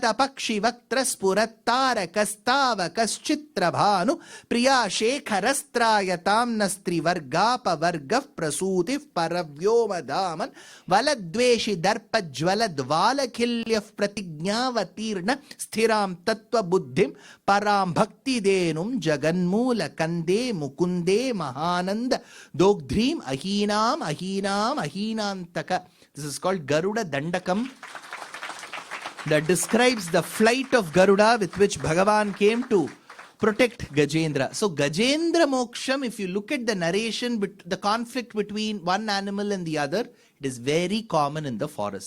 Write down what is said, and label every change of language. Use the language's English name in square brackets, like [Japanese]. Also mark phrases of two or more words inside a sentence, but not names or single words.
[Sanskrit] ಪಕ್ಷಿ ವಕ್ತ್ರ ಸ್ಫುರತ್ತಾರ ಕಸ್ತಾವ ಕಶ್ಚಿತ್ರ ಭಾನು ಪ್ರಿಯಾ ಶೇಖರಸ್ತ್ರಾಯ ತಾಮ್ನ ಸ್ತ್ರೀವರ್ಗಾಪವರ್ಗ ಪ್ರಸೂತಿ ಪರವ್ಯೋಮ ಧಾಮನ್ ವಲದ್ವೇಷಿ ದರ್ಪಜ್ವಲದ್ವಾಲಖಿಲ್ಯ ಪ್ರತಿಜ್ಞಾವತೀರ್ಣ ಸ್ಥಿರಾಂ ತತ್ವಬುದ್ಧಿಂ ಪರಾಂ ಭಕ್ತಿದೇನುಂ ಜಗನ್ಮೂಲ ಕಂದೇ ಮುಕುಂದೇ ಮಹಾನಂದ ದೋಗ್ಧ್ರೀಂ ಅಹೀನಾಂ ಅಹೀನಾಂ ಅಹೀನಾಂತಕ. [English] This is called Garuda Dandakam, that describes the flight of Garuda with which Bhagavan came to protect Gajendra. So Gajendra Moksham, if you look at the narration, the conflict between one animal and the other, it is very common in the forest.